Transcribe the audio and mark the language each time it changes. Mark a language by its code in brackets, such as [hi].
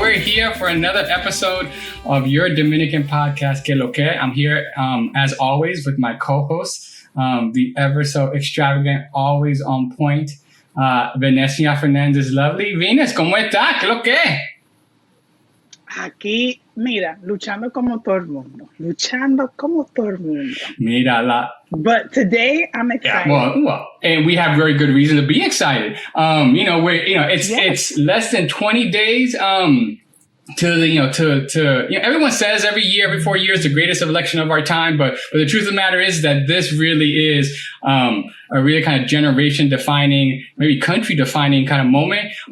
[en] We're here for another episode of your Dominican podcast, Que Lo Que. I'm here, as always, with my co-host, the ever so extravagant, always on point, Venecia Fernandez Lovely. [es] Venus, ¿cómo está? ¿Qué lo que? Aquí, mira, luchando como todo el mundo. Mira, [en] But today I'm excited. Well, and we have very good reason to be excited. It's less than 20 days everyone says every year, every 4 years, the greatest election of our time. But the truth of the matter is that this really is a really kind of generation defining, maybe country defining kind of moment.